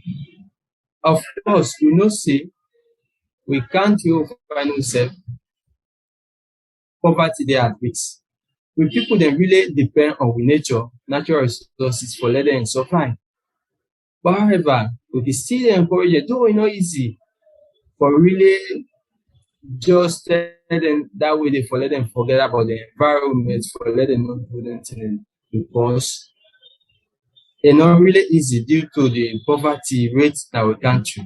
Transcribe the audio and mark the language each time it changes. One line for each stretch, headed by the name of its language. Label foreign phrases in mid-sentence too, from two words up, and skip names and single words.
Nigerian Pidgin: Of course, we know say we can't find ourselves poverty dey at risk. We people dem really depend on we nature, natural resources for let them survive. But however, we dey still dey encourage them, though e no easy for really just tell them that way dey for let them forget about the environment, for let them not do anything because e no really easy due to the poverty rate in our country.